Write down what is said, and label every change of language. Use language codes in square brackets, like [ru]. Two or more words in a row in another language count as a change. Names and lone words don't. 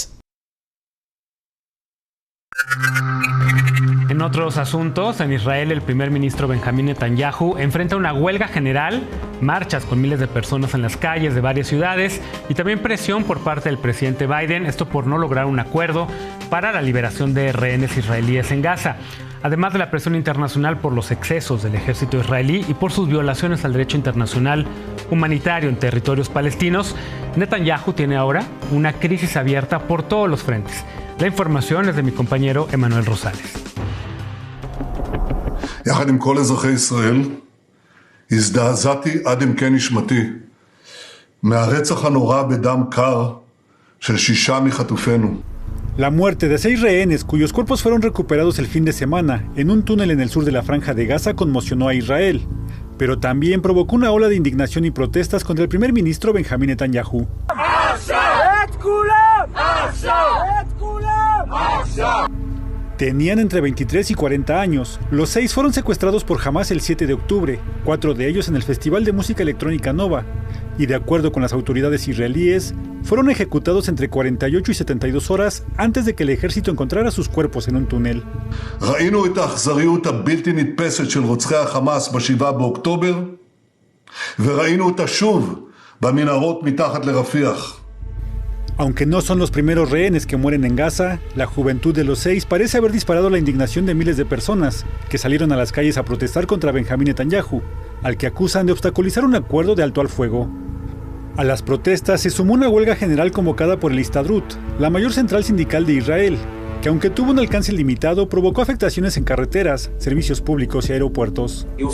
[es] En otros asuntos, en Israel el primer ministro Benjamín Netanyahu enfrenta una huelga general, marchas con miles de personas en las calles de varias ciudades y también presión por parte del presidente Biden, esto por no lograr un acuerdo para la liberación de rehenes israelíes en Gaza. Además de la presión internacional por los excesos del ejército israelí y por sus violaciones al derecho internacional humanitario en territorios palestinos, Netanyahu tiene ahora una crisis abierta por todos los frentes. La información es de mi compañero Emanuel Rosales. [he] יחד עם כל אזרחי ישראל, הזדעזעתי עד עמקי נשמתי מהרצח הנורא בדם קר של 6 מחטופינו. [es] La muerte de 6 rehenes cuyos cuerpos fueron recuperados el fin de semana en un túnel en el sur de la Franja de Gaza conmocionó a Israel, pero también provocó una ola de indignación y protestas contra el primer ministro Benjamín Netanyahu. Tenían entre 23 y 40 años. Los 6 fueron secuestrados por Hamás el 7 de octubre, 4 de ellos en el Festival de Música Electrónica Nova, y de acuerdo con las autoridades israelíes, fueron ejecutados entre 48 y 72 horas antes de que el ejército encontrara sus cuerpos en un túnel. [he] ראינו את האכזריות הבלתי נתפסת של רוצחי החמאס ב-7 באוקטובר, וראינו אותה שוב במנהרות מתחת לרפיח. [es] Aunque no son los primeros rehenes que mueren en Gaza, la juventud de los 6 parece haber disparado la indignación de miles de personas que salieron a las calles a protestar contra Benjamín Netanyahu, al que acusan de obstaculizar un acuerdo de alto al fuego. A las protestas se sumó una huelga general convocada por el Histadrut, la mayor central sindical de Israel, que aunque tuvo un alcance limitado, provocó afectaciones en carreteras, servicios públicos y aeropuertos.